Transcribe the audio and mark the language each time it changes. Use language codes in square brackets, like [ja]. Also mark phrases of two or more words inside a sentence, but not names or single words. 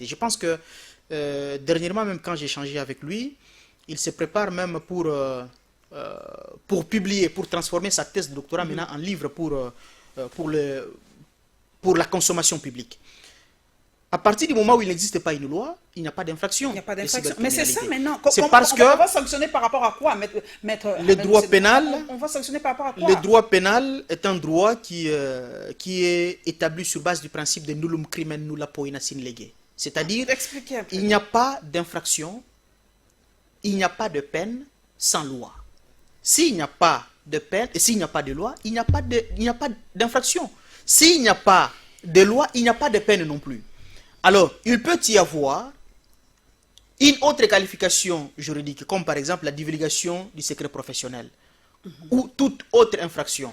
[fr] Je pense que dernièrement, même quand j'ai échangé avec lui, il se prépare même pour publier, pour transformer sa thèse de doctorat maintenant en livre pour la consommation publique. À partir du moment où il n'existe pas une loi, il n'y a pas d'infraction. Il n'y a pas d'infraction. Mais c'est ça maintenant. C'est parce que on va sanctionner par rapport à quoi, maître le droit pénal. On va sanctionner par rapport à quoi? Le droit pénal est un droit qui est établi sur base du principe de [la] nullum crimen nulla poena sine lege. [fr] C'est-à-dire, il n'y a pas d'infraction, il n'y a pas de peine sans loi. S'il n'y a pas de peine et s'il n'y a pas de loi, il n'y a pas d'infraction. S'il n'y a pas de loi, il n'y a pas de peine non plus. Alors, il peut y avoir une autre qualification juridique, comme par exemple la divulgation du secret professionnel ou toute autre infraction.